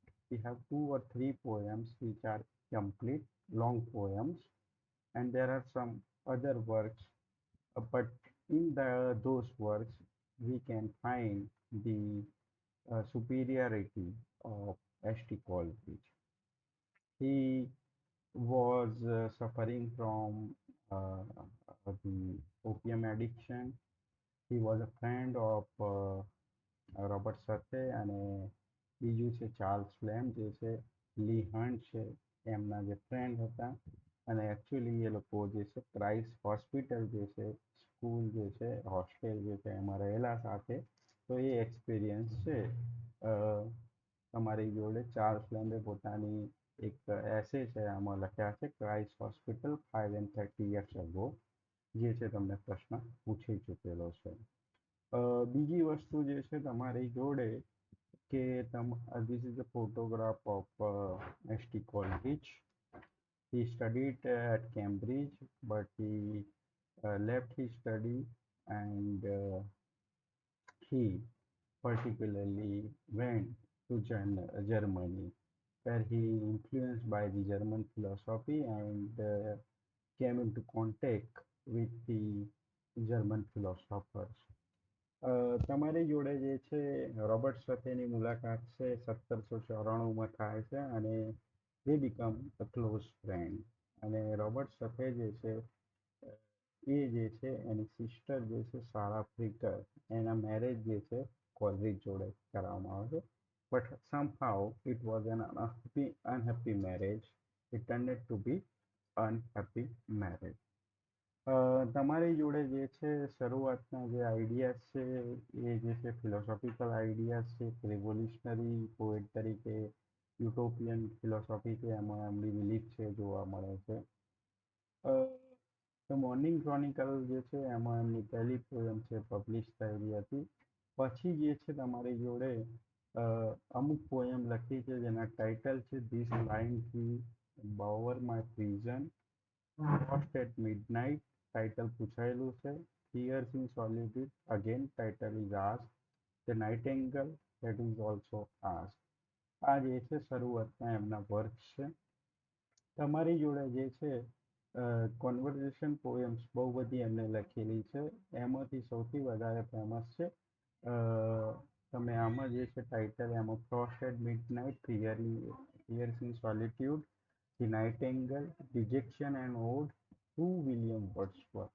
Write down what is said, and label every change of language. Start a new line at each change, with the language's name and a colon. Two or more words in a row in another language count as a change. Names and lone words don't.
English: We have two or three poems which are complete, long poems, and there are some other works, but in those works we can find the superiority of S.T. Coleridge. He was suffering from the opium addiction. He was a friend of
Gujarati: રોબર્ટ સાથે, અને બીજું છે ચાર્લ્સ લેમ્બ જે છે, લી હન્ટ છે એમના જે ફ્રેન્ડ હતા. અને એકચ્યુઅલી એ લોકો જે છે ક્રાઇસ્ટ હોસ્પિટલ જે છે, સ્કૂલ જે છે, હોસ્ટેલ જે છે એમાં રહેલા સાથે. તો એ એક્સપિરિયન્સ છે તમારી જોડે ચાર્લ્સ લેમ્બે પોતાની એક એસે છે આમાં લખ્યા છે, ક્રાઇસ્ટ હોસ્પિટલ 5 and 30 years ago, જે છે તમને પ્રશ્ન પૂછી ચૂકેલો છે. બીજી વસ્તુ જે છે તમારી જોડે કે
English: this is a photograph of S.T. Coleridge. He studied at Cambridge, but he left his study, and he particularly went to Germany, where he influenced by the German philosophy and came into contact with the German philosophers.
Gujarati: તમારી જોડે જે છે રોબર્ટ સાથેની મુલાકાત છે 1794માં થાય છે, અને
English: they become a close friend.
Gujarati: અને રોબર્ટ સાથે જે છે એ જે છે એની સિસ્ટર જે છે સારા ફ્રિકર, એના મેરેજ જે છે કોલરીજ જોડે કરવામાં આવે છે.
English: બટ somehow it was an unhappy marriage. It tended to be unhappy marriage.
Gujarati: તમારી જોડે જે છે શરૂઆતના જે આઈડિયાઝ છે એ જે છે
English: philosophical ideas
Gujarati: છે,
English: revolutionary poet
Gujarati: તરીકે
English: utopian philosophy
Gujarati: છે એમાં એમની બિલીફ છે જોવા મળે છે. ધ મોર્નિંગ ક્રોનિકલ જે છે એમાં એમની પહેલી પોયમ છે પબ્લિશ થયેલી હતી. પછી જે છે તમારી જોડે અમુક પોયમ લખી છે જેના ટાઇટલ છે ધીસ લાઇન થી બાવર માય પ્રિઝન, Lost at Midnight, title પૂછાયેલું છે.
English: Tears in Solitude, again title is asked. The Nightingale, that is also asked.
Gujarati: આ જે છે શરૂઆતના એમના વર્ક છે. તમારી જોડે જે છે
English: conversation poems
Gujarati: બહુ બધી એમને લખેલી છે, એમાંથી સૌથી વધારે ફેમસ છે તમે આમાં જે છે ટાઇટલ એમાં ફ્રોસ્ટ એટ મિડનાઇટ, ટીયર્સ ઇન સોલિટ્યુડ, ધી નાઇટિંગેલ, રિજેક્શન એન્ડ ઓડ, વિલિયમ વર્ડસવર્થ.